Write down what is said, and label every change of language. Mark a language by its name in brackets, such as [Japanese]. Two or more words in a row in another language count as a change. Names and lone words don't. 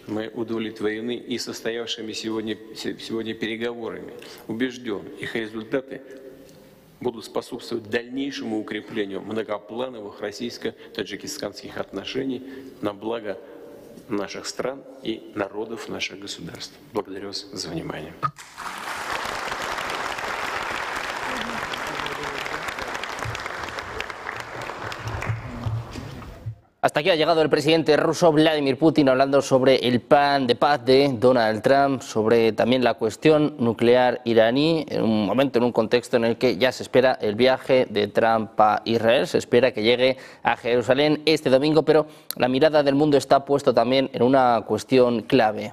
[Russian] Мы удовлетворены и состоявшими сегодня переговорами. Убежден, их результаты будут способствовать дальнейшему укреплению многоплановых российско-таджикистанских отношений на благо наших стран и народов наших государств. Благодарю вас за внимание. [Spanish] Hasta aquí ha llegado el presidente ruso Vladimir Putin hablando sobre el plan de paz de Donald Trump, sobre también la cuestión nuclear iraní, en un momento, en un contexto en el que ya se espera el viaje de Trump a Israel, se espera que llegue a Jerusalén este domingo, pero la mirada del mundo está puesta también en una cuestión clave.